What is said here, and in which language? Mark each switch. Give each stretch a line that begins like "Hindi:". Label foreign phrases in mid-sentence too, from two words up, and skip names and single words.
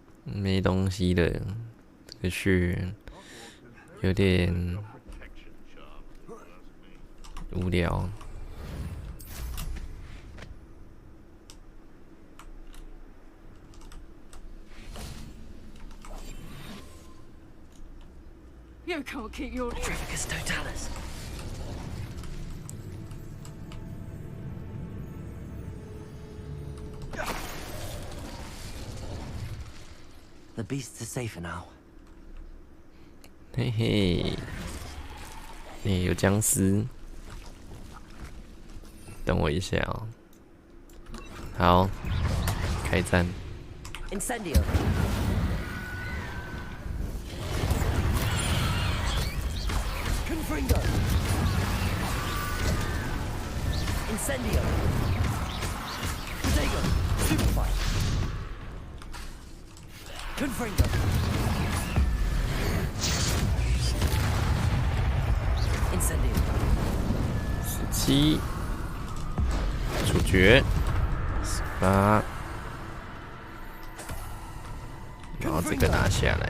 Chinese: 没东西了，这个是有点无聊。
English: You can't keep your Trivicus Totalis. The beasts are safer now.
Chinese: 嘿嘿，有僵尸，等我一下哦。好，开战。 Incendio. Confringo. Incendio. Protego. Superfight. Confringo. Incendio. 17，处决，18，然后这个拿下来。